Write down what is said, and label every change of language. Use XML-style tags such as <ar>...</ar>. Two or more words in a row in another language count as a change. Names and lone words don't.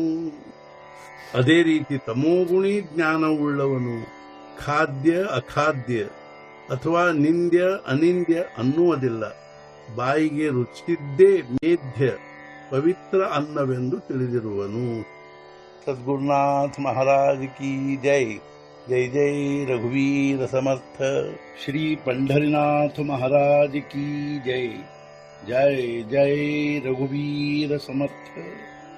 <kn>ಅದೇ ರೀತಿ ತಮೋಗುಣಿ ಜ್ಞಾನವುಳ್ಳವನು ಖಾದ್ಯ ಅಖಾದ್ಯ ಅಥವಾ ನಿಂದ್ಯ ಅನಿಂದ್ಯ ಅನ್ನುವುದಿಲ್ಲ, ಬಾಯಿಗೆ ರುಚಿಸಿದ್ದೇ ಮೇಧ್ಯ ಪವಿತ್ರ ಅನ್ನವೆಂದು ತಿಳಿದಿರುವನು.</kn> <hi>सद्गुरुनाथ महाराज की जय.</hi> <mr>जय जय रघुवीर समर्थ.</mr> <hi>ಶ್ರೀ पंढरीनाथ महाराज की जय.</hi> <mr>जय जय रघुवीर समर्थ.</mr>